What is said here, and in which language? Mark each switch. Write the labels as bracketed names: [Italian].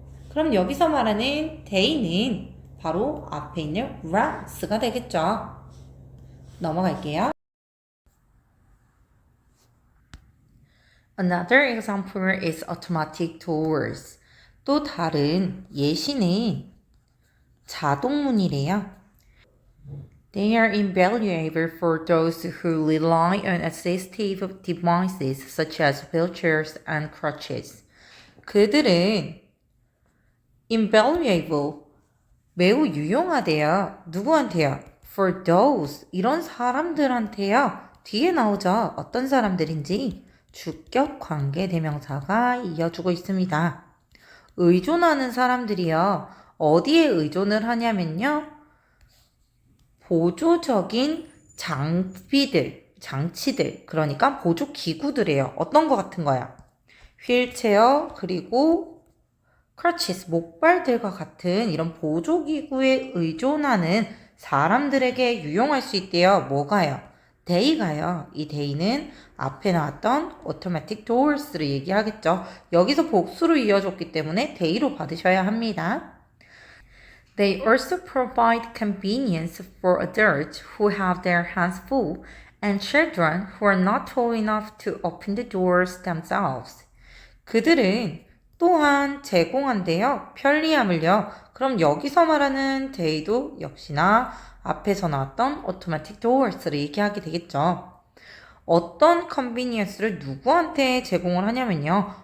[Korean] 그럼 여기서 말하는 they는 바로 앞에 있는 ramps가 되겠죠. 넘어갈게요. [English] Another example is automatic doors. [Korean] 또 다른 예시는 자동문이래요. [English] They are invaluable for those who rely on assistive devices such as wheelchairs and crutches. [Korean] 그들은 invaluable, 매우 유용하대요. 누구한테요? [English] For those, [Korean] 이런 사람들한테요. 뒤에 나오죠. 어떤 사람들인지 주격 관계 대명사가 이어주고 있습니다. 의존하는 사람들이요. 어디에 의존을 하냐면요. 보조적인 장치들, 그러니까 보조 기구들이에요. 어떤 거 같은 거야? 휠체어, 그리고 crutches, 목발들과 같은 이런 보조기구에 의존하는 사람들에게 유용할 수 있대요. 뭐가요? they가요. 이 they는 앞에 나왔던 automatic doors를 얘기하겠죠. 여기서 복수로 이어졌기 때문에 they로 받으셔야 합니다. [English] They also provide convenience for adults who have their hands full and children who are not tall enough to open the doors themselves. [Korean] 그들은 또한 제공한대요. 편리함을요. 그럼 여기서 말하는 they도 역시나 앞에서 나왔던 automatic doors를 얘기하게 되겠죠. 어떤 convenience를 누구한테 제공을 하냐면요.